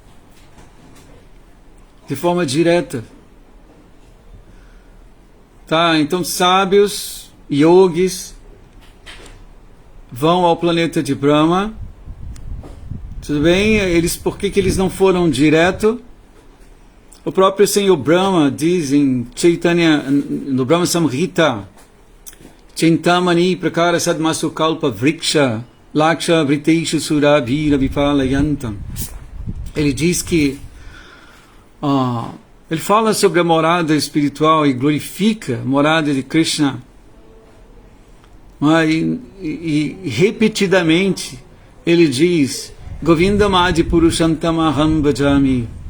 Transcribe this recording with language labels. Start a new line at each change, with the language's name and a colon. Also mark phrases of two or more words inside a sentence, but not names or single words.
Portuguese: Tá, então sábios, yogis, vão ao planeta de Brahma. Tudo bem? Por que eles não foram direto? O próprio Senhor Brahma diz em Chaitanya, no Brahma Samhita,
Sanskrit: Chintamani prakara sadmasu kalpa vriksha laksha vriteshu surabhira vipalayantam.
Portuguese: Ele diz que ele fala sobre a morada espiritual e glorifica a morada de Krishna. E repetidamente ele diz
Sanskrit: Govindam Adi Purushantam Aham Bhajami.